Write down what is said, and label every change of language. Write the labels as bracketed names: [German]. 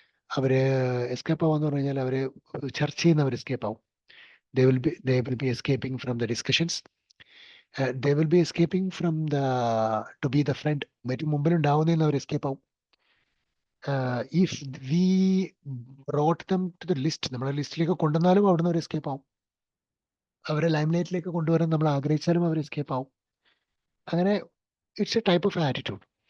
[Malayalam] അവർ escape ആവാന്ന് പറഞ്ഞു കഴിഞ്ഞാൽ അവർ ചർച്ച ചെയ്യുന്നവർ എസ്കേപ്പ് ആവും. [English] they will be escaping from the discussions. They will be escaping from to be the friend. [Malayalam] മുമ്പിൽ ഉണ്ടാവുന്നതിൽ അവർ എസ്കേപ്പ് ആവും. [English] If we brought them to the list, [Malayalam] നമ്മളെ ലിസ്റ്റിലേക്ക് കൊണ്ടുവന്നാലും അവിടുന്ന് അവർ എസ്കേപ്പ് ആവും. അവരെ ലൈംലൈറ്റിലേക്ക് കൊണ്ടുവരാൻ നമ്മൾ ആഗ്രഹിച്ചാലും അവർ എസ്കേപ്പ് ആവും. അങ്ങനെ [English] It's a type of attitude.